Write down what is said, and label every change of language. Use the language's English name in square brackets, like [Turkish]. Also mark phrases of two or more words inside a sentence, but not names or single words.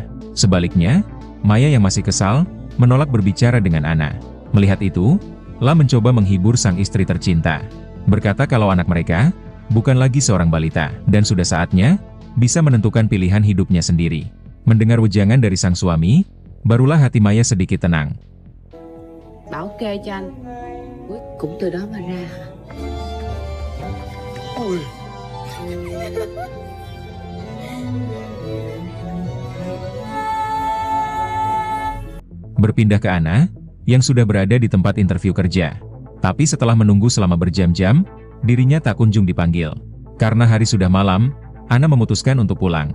[Indonesian] Sebaliknya, Maya yang masih kesal, menolak berbicara dengan Ana. Melihat itu, Lam mencoba menghibur sang istri tercinta. Berkata kalau anak mereka, bukan lagi seorang balita, dan sudah saatnya, bisa menentukan pilihan hidupnya sendiri. Mendengar wejangan dari sang suami, barulah hati Maya sedikit tenang. [Vietnamese] Bảo kê cho anh. Cũng từ đó mà ra. Ui. [Indonesian] Berpindah ke Ana, yang sudah berada di tempat interview kerja. Tapi setelah menunggu selama berjam-jam, dirinya tak kunjung dipanggil. Karena hari sudah malam, Ana memutuskan untuk pulang.